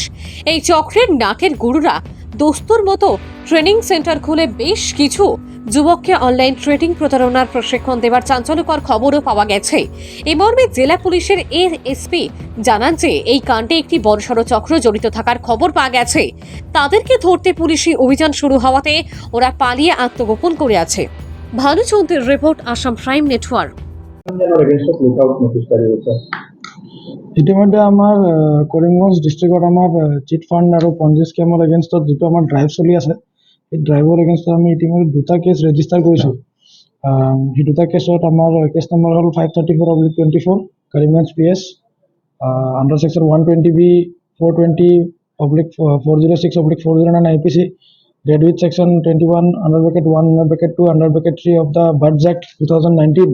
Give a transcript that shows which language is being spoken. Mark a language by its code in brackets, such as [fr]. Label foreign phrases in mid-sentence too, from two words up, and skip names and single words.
[bn] এই চক্রের নাটের গুরুরা দোস্তুর মতো ট্রেনিং সেন্টার খুলে বেশ কিছু যুবককে অনলাইন ট্রেডিং প্রতারণার প্রশিক্ষণ দেওয়ার চাঞ্চল্যকর খবরও পাওয়া গেছে। এই মর্মে জেলা পুলিশের এসপি জানান যে এই কাণ্ডে একটি বড়সড় চক্র জড়িত থাকার খবর পাওয়া গেছে। তাদেরকে ধরতে পুলিশি অভিযান শুরু হওয়াতে ওরা পালিয়ে আত্মগোপন করে আছে। ভানুচন্দ্রের রিপোর্ট, আসাম প্রাইম নেটওয়ার্ক। [as] ইতিমধ্যে আমাৰ কৰিমগঞ্জ ডিষ্ট্ৰিক্টত আমাৰ [en] chit fund [as] আৰু পঞ্জি স্কেমৰ এগেইনষ্টত যিটো আমাৰ ড্ৰাইভ চলি আছে, সেই ড্ৰাইভৰ এগেইনষ্টত আমি ইতিমধ্যে দুটা [en] case register [as] কৰিছোঁ। সেই দুটা কেছত আমাৰ [en] case number [as] হ'ল 534/24 কৰিমগঞ্জ PS [en] under section [as] 120B 420/406/409 IPC [en] read with section [as] 21(1)(2) (3) [en] of the BUDS Act [as] 2019।